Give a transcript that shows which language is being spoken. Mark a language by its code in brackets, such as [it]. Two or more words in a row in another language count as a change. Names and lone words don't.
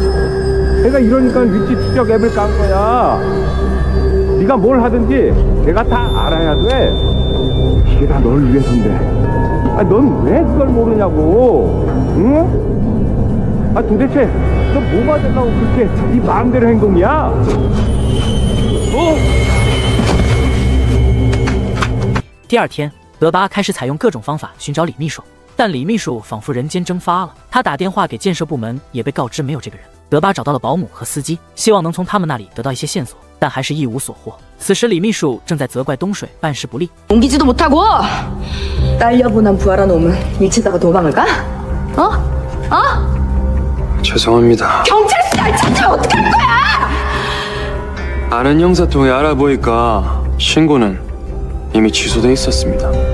[ko] 내가 이러니까 위치 추적 앱을 깐 거야. 네가 뭘 하든지 내가 다 알아야 돼. 이게 다 널 위해서인데. 넌 왜 그걸 모르냐고. 응? 도대체 너 뭐가 된다고 그렇게 네 마음대로 행동이야? [zh] 第二天，德巴开始采用各种方法寻找李秘书，但李秘书仿佛人间蒸发了。他打电话给建设部门，也被告知没有这个人。德巴找到了保姆和司机，希望能从他们那里得到一些线索，但还是一无所获。此时，李秘书正在责怪东水办事不力。 [ko] 옮기지도 못하고 딸려보난 부하라 놈은 미치다가 도망을 가? 죄송합니다. 경찰서 찾으면 어떡할 거야? 아는 형사 통해 알아보니까 신고는 이미 취소돼 있었습니다.